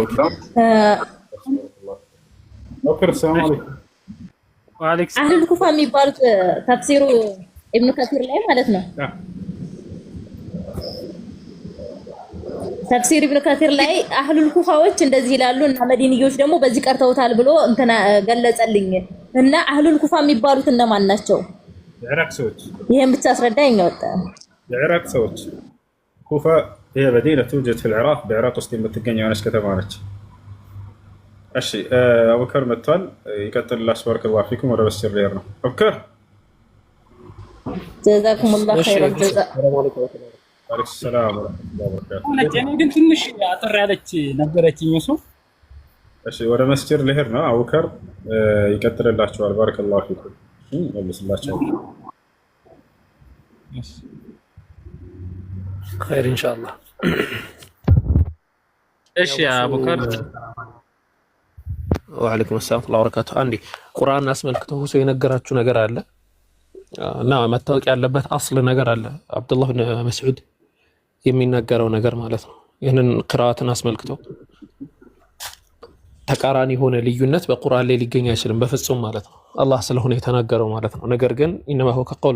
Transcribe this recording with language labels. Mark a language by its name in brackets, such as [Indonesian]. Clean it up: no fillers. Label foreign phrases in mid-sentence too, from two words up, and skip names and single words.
[Arabic] أهل الكوفة [Amharic] የሚባሉት ተፍሲሩ ኢብኑ ከሲር ላይ ማለት ነው። ተፍሲር ኢብኑ ከሲር ላይ አህሉል ኩፋዎች እንደዚህ ይላሉ እና መዲንዮች ደግሞ በዚህ ቀርተውታል ብሎ እንትና ገለጸልኝ። እና [Arabic] أهل الكوفة [Amharic] የሚባሉት እነማን ናቸው? የኢራቅ ሰዎች። ይሄን ብቻ አስረዳኝ። ወጣ የኢራቅ ሰዎች ኩፋ [Arabic] هي مدينة توجد في العراق بعراق [Amharic] ውስጥ የምትገኝ የሆነች ከተማ ነች። እሺ አቡበከር መጥቷል። ይቀጥልላችሁ። [Arabic] بارك الله فيكم። [Amharic] ወደ መስጂድ ልሄድ ነው። አቡበከር [Arabic] جزاكم الله خيرا جزاء። وعليكم السلام ورحمة الله وبركاته። [Amharic] እኔ ግን ትንሽ አጥር ያለች ነበረችኝ እሱ። እሺ ወደ መስጂድ ልሄድ ነው። አቡበከር ይቀጥልላችኋል። [Arabic] بارك الله فيكم። [Amharic] መልስላችሁ። [Arabic] خير ان شاء الله. ايش يا ابو كر؟ وعليكم السلام ورحمة الله وبركاته። [Amharic] አንዴ ቁርአን አስመልክቶ ሁሴ የነገራችሁ ነገር አለ እና መታወቅ ያለበት አስል ነገር አለ። አብዱላህ ብን መስዑድ የሚናገረው ነገር ማለት ነው። ይህንን ቅራአትን አስመልክቶ ተቃራኒ የሆነ ልዩነት በቁርአን ላይ ሊገኝ አይችልም በፍጹም ማለት ነው። አላህ ስለሆነ የተናገረው ማለት ነው። ነገር ግን [Arabic] إنما هو كقول